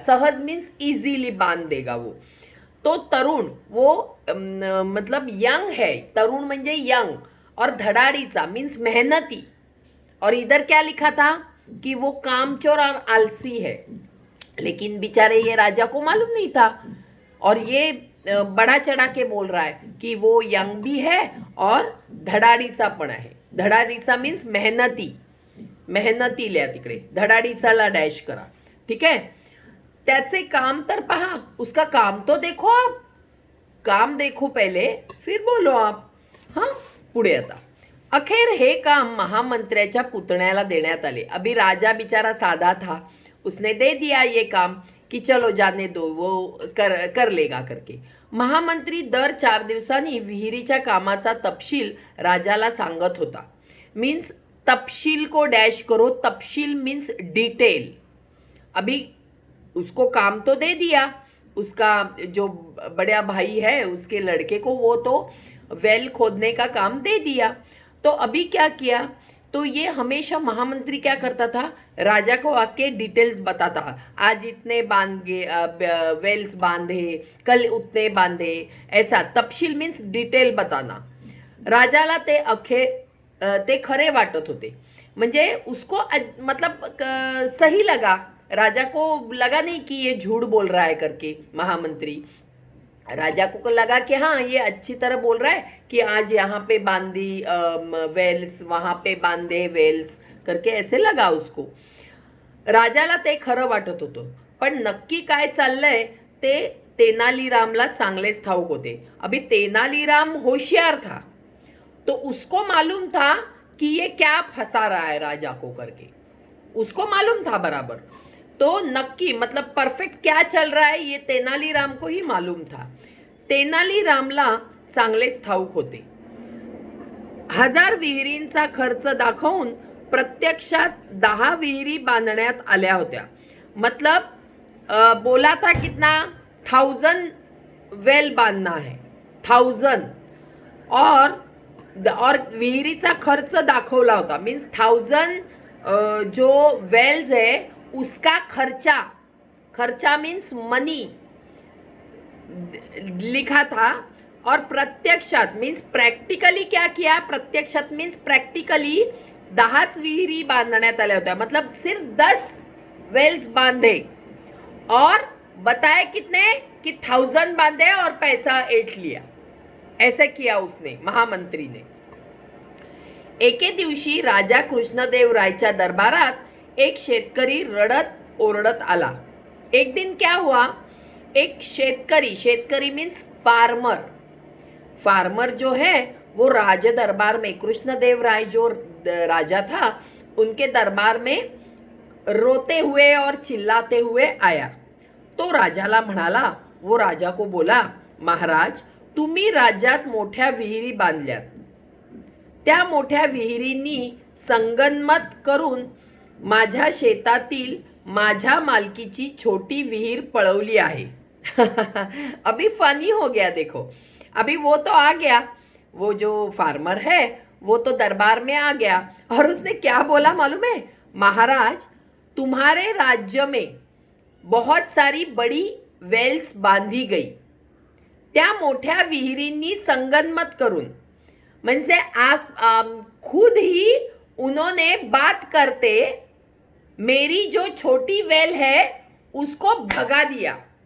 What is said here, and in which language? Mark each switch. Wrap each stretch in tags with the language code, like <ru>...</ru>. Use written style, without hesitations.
<hi>सहज means easily बांध देगा वो. तो तरुण, वो मतलब यंग है,</hi> <mr>तरुण म्हणजे यंग,</mr> <hi>और धडाडीचा मीन्स मेहनती. और इधर क्या लिखा था कि वो कामचोर और आलसी है. लेकिन बेचारे ये राजा को मालूम नहीं था, और ये बड़ा चढ़ा के बोल रहा है कि वो यंग भी है और</hi> <mr>धडाडीचा पण आहे. धडाडीचा मीन्स मेहनती, मेहनती लिया तिकडे, धडाडीचाला डॅश करा. ठीक आहे. त्याचे काम तर पहा,</mr> <hi>उसका काम तो देखो आप, काम देखो पहले फिर बोलो आप.</hi> <mr>हां, पुढे आता. अखेर हे काम महामंत्र्याच्या पुतण्याला देण्यात आले.</mr> <hi>अभी राजा बिचारा साधा था, उसने दे दिया ये काम कि चलो जाने दो, वो कर लेगा करके.</hi> <mr>महामंत्री दर 4 दिवसांनी विहिरीच्या कामाचा तपशील राजाला सांगत होता.</mr> <hi>मीन्स तपशील को डैश करो, तपशील मीन्स डिटेल. अभी उसको काम तो दे दिया, उसका जो बड़ा भाई है उसके लड़के को, वो तो वेल खोदने का काम दे दिया. तो अभी क्या किया, तो ये हमेशा महामंत्री क्या करता था, राजा को आके डिटेल्स बताता. आज इतने वेल्स बांधे, कल उतने बांधे, ऐसा. तपशील मीन्स डिटेल बताना.</hi> <mr>राजाला ते खरे वाटत होते.</mr> <hi>म्हणजे उसको मतलब सही लगा. राजा को लगा नहीं कि ये झूठ बोल रहा है करके महामंत्री. राजा को लगा कि हाँ ये अच्छी तरह बोल रहा है कि आज यहाँ पे बांधी वेल्स, वहाँ पे बांधे वेल्स करके, ऐसे लगा उसको.</hi> <mr>राजाला ते खरं वाटत होतं. पण नक्की काय चाललंय ते तेनालीरामला चांगलेच ठाऊक होते.</mr> <hi>अभी तेनालीराम होशियार था, तो उसको मालूम था कि ये क्या फंसा रहा है राजा को करके, उसको मालूम था बराबर. तो नक्की मतलब परफेक्ट क्या चल रहा है ये तेनालीराम को ही मालूम था.</hi> <mr>तेनालीरामला चांगलेच ठाऊक होते. 1000 विहिरींचा खर्च दाखवून प्रत्यक्षात 10 विहिरी बांधण्यात आल्या होत्या.</mr> <hi>मतलब बोला था कितना, 1000 वेल बांधना है, 1000, और</hi> <mr>विहिरीचा खर्च दाखवला होता.</mr> <hi>मीन्स 1000 जो वेल्स है उसका खर्चा मीन्स मनी लिखा था. और प्रत्यक्षात मीन्स प्रैक्टिकली क्या किया, प्रत्यक्षात मीन्स प्रैक्टिकली</hi> <mr>10च विहिरी बांधण्यात आल्या होत्या,</mr> <hi>मतलब सिर्फ 10 वेल्स बांधे और बताए कितने कि 1000 बांधे और पैसा ऐंठ लिया. ऐसे किया उसने, महामंत्री ने.</hi> <mr>एके दिवशी राजा कृष्णदेवरायच्या दरबारात एक शेतकरी रडत ओरडत आला.</mr> <hi>एक दिन क्या हुआ, एक शेतकरी मीन्स फार्मर जो है वो राज दरबार में, कृष्णदेवराय जो राजा था उनके दरबार में रोते हुए और चिल्लाते हुए आया.</hi> <mr>तो राजाला म्हणाला,</mr> <hi>वो राजा को बोला,</hi> <mr>महाराज तुम्ही राज्यात मोठ्या विहिरी बांधल्यात, त्या मोठ्या विहिरींनी संगनमत करून माझ्या शेतातील माझ्या मालकीची छोटी विहीर पळवली आहे.</mr> <hi>अभी फनी हो गया देखो. अभी वो तो आ गया, वो जो फार्मर है वो तो दरबार में आ गया और उसने क्या बोला मालूम है, महाराज तुम्हारे राज्य में बहुत सारी बड़ी वेल्स बांधी गई,</hi> <mr>त्या मोठ्या विहिरींनी संगनमत करून, म्हणजे</mr> <hi>खुद ही उन्होंने बात करते मेरी जो छोटी वेल है उसको भगा दिया.</hi>